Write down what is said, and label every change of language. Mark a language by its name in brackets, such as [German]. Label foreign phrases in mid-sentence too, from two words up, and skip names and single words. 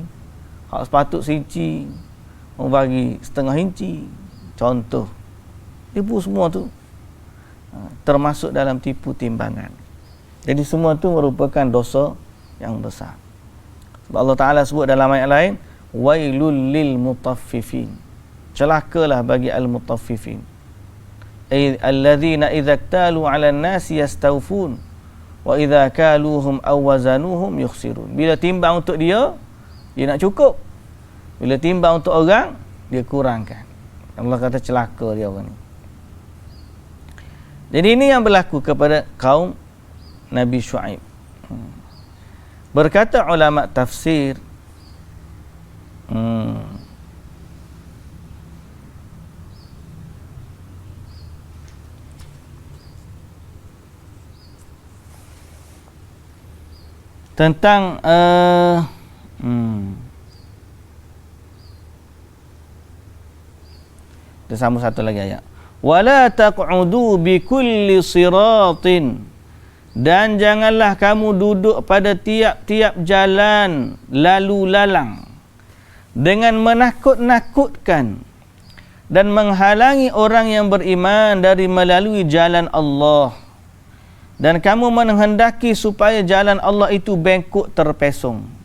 [Malay] Hak sepatut inci, membagi setengah inci. Contoh. Tipu semua tu. Termasuk dalam tipu timbangan. Jadi semua tu merupakan dosa yang besar. Sebab [Arabic] الله تعالى [Malay] sebut dalam ayat lain, [Arabic] ويل للمطففين. [Malay] Celakalah bagi al-mutaffifin. [Arabic] الذين إذا اكتالوا على الناس يستوفون وإذا كالوهم أو وزنوهم يخسرون. [Malay] Bila timbang untuk dia nak cukup. Bila timbang untuk orang, dia kurangkan. Allah kata celaka dia orang ni. Jadi ini yang berlaku kepada kaum Nabi Syuaib. Berkata ulama tafsir, tentang kita sambung satu lagi ayat. [Arabic] ولا تقعدوا بكل صراط, [Malay] dan janganlah kamu duduk pada tiap-tiap jalan lalu lalang dengan menakut-nakutkan dan menghalangi orang yang beriman dari melalui jalan Allah, dan kamu menghendaki supaya jalan Allah itu bengkok terpesong.